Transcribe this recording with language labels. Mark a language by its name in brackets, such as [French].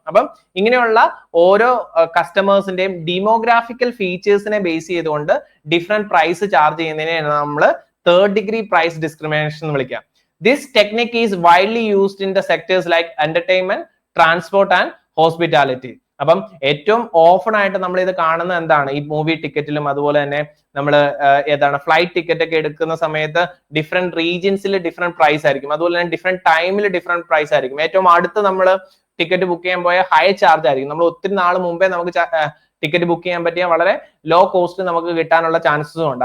[Malayalam] അപ്പം ഇങ്ങനെയുള്ള ഓരോ കസ്റ്റമേഴ്സിന്റെയും ഡെമോഗ്രാഫിക്കൽ ഫീച്ചേഴ്സിനെ ബേസ് ചെയ്തുകൊണ്ട് ഡിഫറെന്റ് പ്രൈസ് ചാർജ് ചെയ്യുന്നതിനെ നമ്മൾ തേർഡ് ഡിഗ്രി പ്രൈസ് ഡിസ്ക്രിമിനേഷൻ എന്ന് വിളിക്കാം. [English] This technique is widely used in the sectors like entertainment, transport and hospitality. [Malayalam] അപ്പം ഏറ്റവും ഓഫൺ ആയിട്ട് നമ്മൾ ഇത് കാണുന്നത് എന്താണ്, ഈ മൂവി ടിക്കറ്റിലും അതുപോലെ തന്നെ നമ്മൾ ഏതാണ് ഫ്ലൈറ്റ് ടിക്കറ്റ് ഒക്കെ എടുക്കുന്ന സമയത്ത് ഡിഫറെന്റ് റീജിയൻസിൽ ഡിഫറെന്റ് പ്രൈസ് ആയിരിക്കും, അതുപോലെ തന്നെ ഡിഫറെന്റ് ടൈമിൽ ഡിഫറെന്റ് പ്രൈസ് ആയിരിക്കും. ഏറ്റവും അടുത്ത് നമ്മൾ ടിക്കറ്റ് ബുക്ക് ചെയ്യാൻ പോയ ഹൈ ചാർജ് ആയിരിക്കും. നമ്മൾ ഒത്തിരി നാൾ മുമ്പേ നമുക്ക് ടിക്കറ്റ് ബുക്ക് ചെയ്യാൻ പറ്റിയ വളരെ ലോ കോസ്റ്റ് നമുക്ക് കിട്ടാനുള്ള ചാൻസസും ഉണ്ട്.